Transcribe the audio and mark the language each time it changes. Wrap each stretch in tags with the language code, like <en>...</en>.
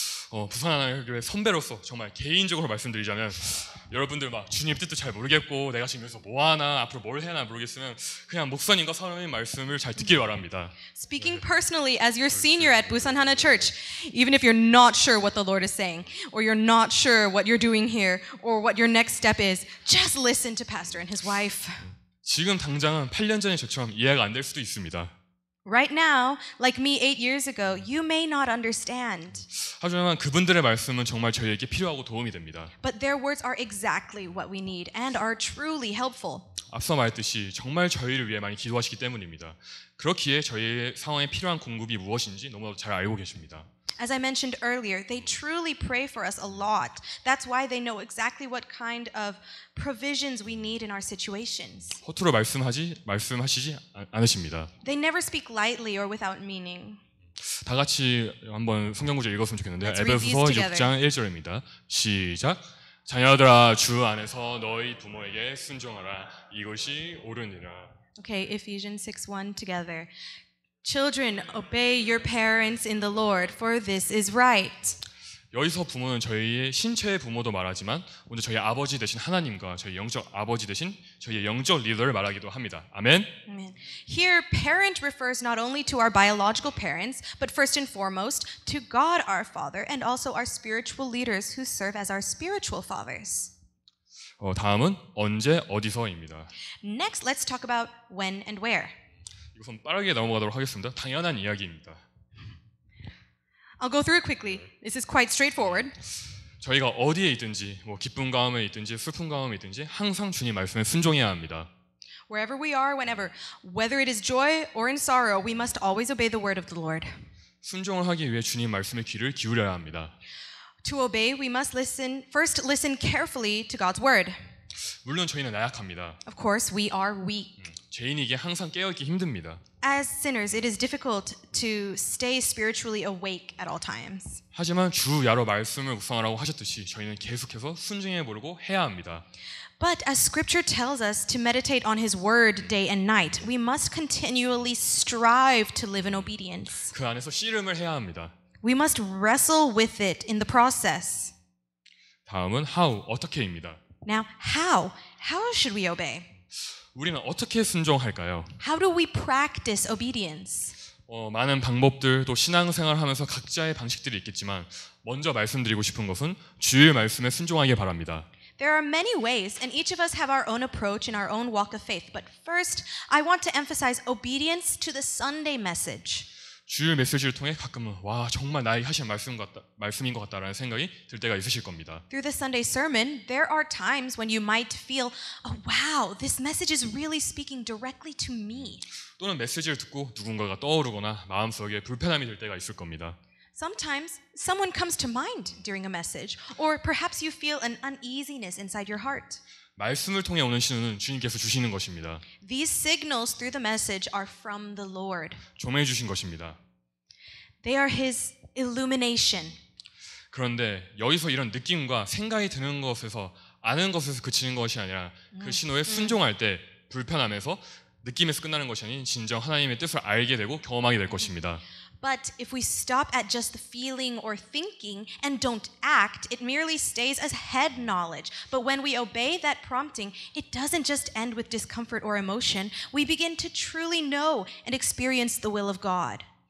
<ko>부산 하나교회 선배로서 정말 개인적으로 말씀드리자면 여러분들 막 주님 뜻도 잘 모르겠고 내가 지금 여기서 뭐 하나 앞으로 뭘 해나 모르겠으면 그냥 목사님과 사람의 말씀을 잘 듣길 바랍니다.</ko> <en>Speaking personally as your senior at Busan Hana Church, even if you're not sure what the Lord is saying, or you're not sure what you're doing here, or what your next step is, just listen to Pastor and his wife.</en> <ko>지금 당장은 8년 전에 저처럼 이해가 안 될 수도 있습니다.</ko> <en>Right now, like me 8 years ago, you may not understand.</en> <ko>하지만 그분들의 말씀은 정말 저희에게 필요하고 도움이 됩니다.</ko> <en>But their words are exactly what we need and are truly helpful.</en> <ko>앞서 말했듯이 정말 저희를 위해 많이 기도하시기 때문입니다. 그렇기에 저희의 상황에 필요한 공급이 무엇인지 너무나도 잘 알고 계십니다.</ko> <en>As I mentioned earlier, they truly pray for us a lot. That's why they know exactly what kind of provisions we need in our situations.</en> <ko>허투루 말씀하시지 않으십니다.</ko> <en>They never speak lightly or without meaning.</en> <ko>다 같이 한번 성경 구절 읽었으면 좋겠는데요.</ko> <en>Let's read</en> <ko>에베소서</ko> <en>these together.</en> <ko>6장 1절입니다. 시작. 자녀들아 주 안에서 너희 부모에게 순종하라. 이것이 옳으니라.</ko> <en>Okay, Ephesians 6:1 together. Children, obey your parents in the Lord, for this is right.</en> <ko>여기서 부모는 저희의 신체의 부모도 말하지만 오늘 저희 아버지 되신 하나님과 저희 영적 아버지 되신 저희의 영적 리더를 말하기도 합니다. 아멘.</ko> <en>Amen. Here, parent refers not only to our biological parents, but first and foremost to God our Father and also our spiritual leaders who serve as our spiritual fathers.</en> <ko>다음은 언제 어디서입니다.</ko> <en>Next, let's talk about when and where.</en> <ko>우선 빠르게 넘어가도록 하겠습니다. 당연한 이야기입니다.</ko> <en>I'll go through it quickly. This is quite straightforward.</en> <ko>저희가 어디에 있든지 기쁜 가운데 있든지 슬픈 가운데 있든지 항상 주님 말씀에 순종해야 합니다.</ko> <en>Wherever we are, whenever, whether it is joy or in sorrow, we must always obey the word of the Lord.</en> <ko>순종을 하기 위해 주님 말씀에 귀를 기울여야 합니다.</ko> <en>To obey, we must first listen carefully to God's word.</en> <ko>물론 저희는 나약합니다.</ko> <en>Of course, we are weak.</en> <ko>죄인이기에 항상 깨어있기 힘듭니다.</ko> <en>As sinners, it is difficult to stay spiritually awake at all times.</en> <ko>하지만 주 야로 말씀을 묵상하라고 하셨듯이 저희는 계속해서 순종해 보려고 해야 합니다.</ko> <en>But as scripture tells us to meditate on his word day and night, we must continually strive to live in obedience.</en> <ko>그 안에서 씨름을 해야 합니다.</ko> <en>We must wrestle with it in the process.</en> <ko>다음은 how, 어떻게입니다.</ko> <en>Now, how? How should we obey?</en> <ko>우리는 어떻게 순종할까요?</ko> <en>How do we practice obedience?</en> <ko>많은 방법들 또 신앙생활을 하면서 각자의 방식들이 있겠지만 먼저 말씀드리고 싶은 것은 주의 말씀에 순종하길 바랍니다.</ko> <en>There are many ways, and each of us have our own approach in our own walk of faith. But first, I want to emphasize obedience to the Sunday message.</en> <ko>주일 메시지를 통해 가끔은 와 정말 나에게 하신 말씀인 것 같다라는 생각이 들 때가 있으실 겁니다.</ko> <en>Through the Sunday sermon, there are times when you might feel, oh wow, this message is really speaking directly to me.</en> <ko>또는 메시지를 듣고 누군가가 떠오르거나 마음속에 불편함이 들 때가 있을 겁니다.</ko> <en>Sometimes someone comes to mind during a message, or perhaps you feel an uneasiness inside your heart.</en> <ko>말씀을 통해 오는 신호는 주님께서 주시는 것입니다.</ko> <en>These signals through the message are from the Lord.</en> <ko>조명해 주신 것입니다.</ko> <en>They are His illumination.</en> <ko>그런데 여기서 이런 느낌과 생각이 드는 것에서 아는 것에서 그치는 것이 아니라 그 신호에 순종할 때 불편함에서 느낌에서 끝나는 것이 아닌 진정 하나님의 뜻을 알게 되고 경험하게 될 것입니다.</ko> <en>But if we stop at just the feeling or thinking and don't act, it merely stays as head knowledge. But when we obey that prompting, it doesn't just end with discomfort or emotion. We begin to truly know and experience the will of God.</en>